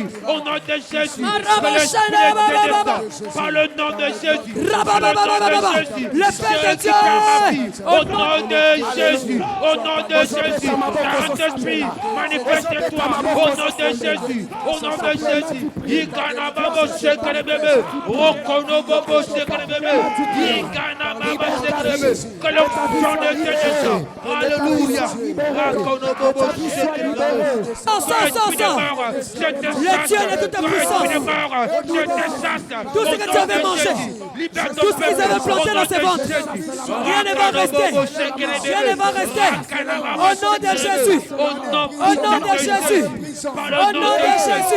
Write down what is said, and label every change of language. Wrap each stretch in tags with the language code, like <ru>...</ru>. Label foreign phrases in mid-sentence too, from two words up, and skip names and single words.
<fr>Au nom de Jésus. Par le nom de Jésus. Le feu de Dieu. Au nom de Jésus. Au nom de Jésus. Saint-Esprit, manifeste-toi. Au nom de Jésus. Au nom de Jésus. Ikana babo shekere bebe. Rokono bobo shekere bebe. Ikana babo shekere bebe. Que l'onction de Dieu descende. Alléluia. Rokono bobo shekere bebe. Le Dieu de toute puissance. Tout ce que tu avais mangé, tout ce qu'ils avaient planté dans ses ventres, rien ne va rester. Rien ne va rester. Au nom de Jésus. Au nom de Jésus. Au nom de Jésus.</fr>